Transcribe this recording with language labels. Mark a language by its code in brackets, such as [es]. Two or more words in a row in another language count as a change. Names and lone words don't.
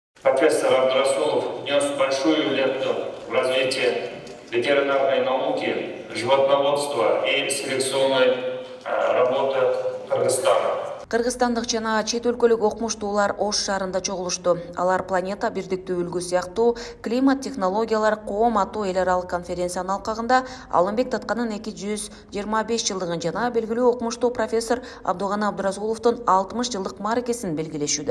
[ru] Профессор Абдрасулов внес большую лепту в развитие ветеринарной науки, животноводства и селекционной работы Кыргызстана. [ky] Кыргызстандык жана чет өлкөлүк окумуштуулар Ош шаарында чогулушту. Алар планета бирдиктүүлүгү сыяктуу климат технологиялар коом аттуу эл аралык конференциянын алкагында Алымбек Татканын 225 жылдыгын жана белгилүү окумуштуу профессор Абдуганы Абдрасуловдун 60 жылдык мааракесин белгилешүүдө.